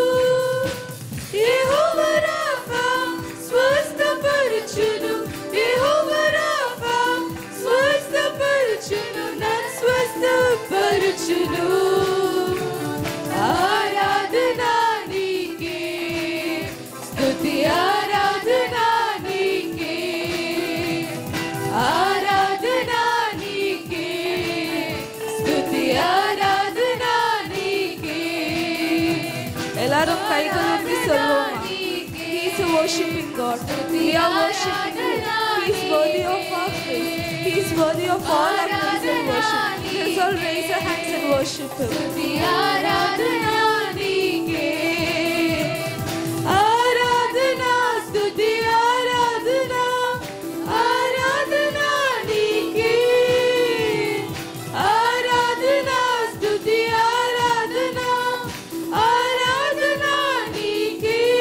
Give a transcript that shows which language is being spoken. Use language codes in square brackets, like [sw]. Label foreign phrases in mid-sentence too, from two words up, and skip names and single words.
[te] యెహోవా రాఫా స్వస్థపరచును యెహోవా రాఫా స్వస్థపరచును నన్ను స్వస్థపరచును ఆరాధనా నీకే స్తుతి ఆరాధనా నీకే ఆరాధనా నీకే స్తుతి ఆరాధనా నీకే [ta] எல்லாரும் கைகளை உயர்த்தி சொல்லுவோம். [en] He is a worshiping God. We are worshiping Him. He is worthy of our praise. He is worthy of all our praise and worship. Let us all raise our hands and worship Him. [te] స్తుతి ఆరాధనా నీకే ఆరాధనా స్తుతి ఆరాధనా ఆరాధనా నీకే ఆరాధనా స్తుతి ఆరాధనా ఆరాధనా నీకే